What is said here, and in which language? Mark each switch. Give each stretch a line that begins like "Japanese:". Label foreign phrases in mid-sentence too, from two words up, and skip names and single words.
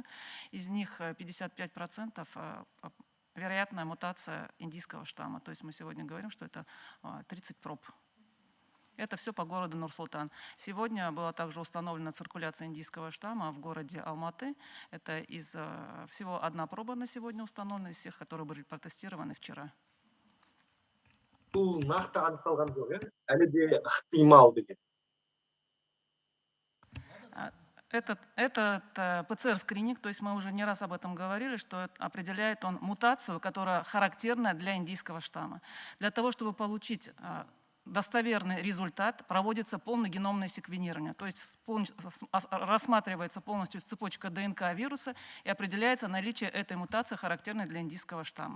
Russian: Из них 55% вероятная мутация индийского штамма. То есть мы сегодня говорим, что это 30 проб. Это все по городу Нур-Султан. Сегодня была также установлена циркуляция индийского штамма в городе Алматы. Это из всего одна проба на сегодня установлена, из всех, которые были протестированы вчера.
Kazakh: Бұл нақты анықталған жоқ, әлі де ықтимал деген.
Russian: Этот ПЦР-скрининг, то есть мы уже не раз об этом говорили, что определяет он мутацию, которая характерна для индийского штамма. Для того, чтобы получить достоверный результат, проводится полногеномное секвенирование, то есть рассматривается полностью цепочка ДНК вируса и определяется наличие этой мутации, характерной для индийского штамма.